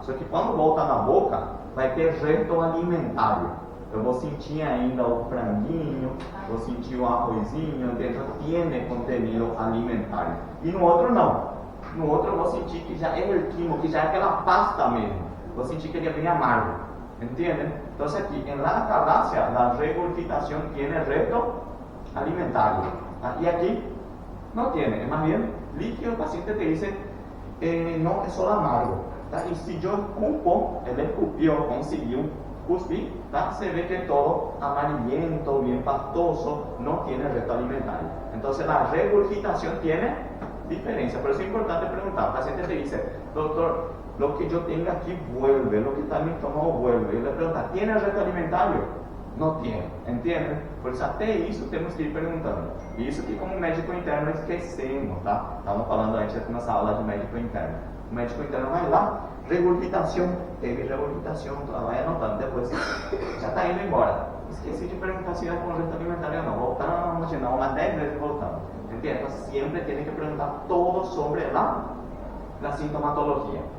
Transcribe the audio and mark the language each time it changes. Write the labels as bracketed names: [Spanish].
[Portuguese] Só que quando volta na boca, vai ter resto alimentário. Eu vou sentir ainda o franguinho, vou sentir o arrozinho, dentro tem contenido alimentário. E no outro não. No outro eu vou sentir que já é o quimo, que já é aquela pasta mesmo. Vou sentir que ele é bem amargo. [Spanish] ¿Entienden? Entonces aquí en la acalasia la regurgitación tiene resto alimentario. Y aquí no tiene, es más bien líquido. El paciente te dice, no, es solo amargo. ¿Tá? Y si yo escupo, él escupió, consiguió cuspir, ¿tá? Se ve que es todo amarillento, bien pastoso, no tiene resto alimentario. Entonces la regurgitación tiene diferencia. Por eso es importante preguntar. El paciente te dice, doctor, lo que yo tenga aquí vuelve, lo que está en mi estómago vuelve. Y le pregunta, ¿tiene reto alimentario? No tiene, ¿entiende? [Portuguese] Por isso até isso temos que ir perguntando. E isso que como médico interno esquecemos, tá? Estávamos falando antes aqui nessa aula de médico interno. O médico interno vai lá, regurgitação, teve regurgitação, vai anotando, depois já está indo embora. Esqueci de perguntar se era com reto alimentario ou não. Voltamos de novo, umas 10 vezes voltamos. [Spanish] ¿Entiende? Entonces siempre tiene que preguntar todo sobre la sintomatología.